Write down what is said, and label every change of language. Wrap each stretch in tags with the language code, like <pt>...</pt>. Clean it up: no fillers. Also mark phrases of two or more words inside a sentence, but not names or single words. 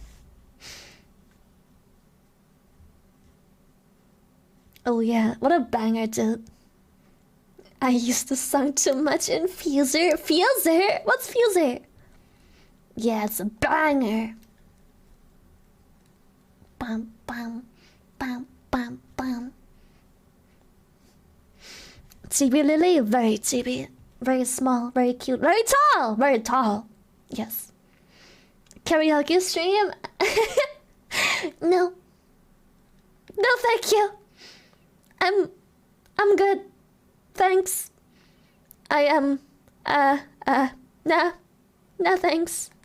<en>Oh yeah, what a banger, dude. I used to sing too much in Fuser. Fuser? What's Fuser? Yeah, it's a banger. Bam, bam, bam, bam, bam. Shylily, very chibi. Very small, very cute, very tall! Very tall. Yes. Karaoke stream? No. No, thank you. I'm good. Thanks. I am, no thanks.</en>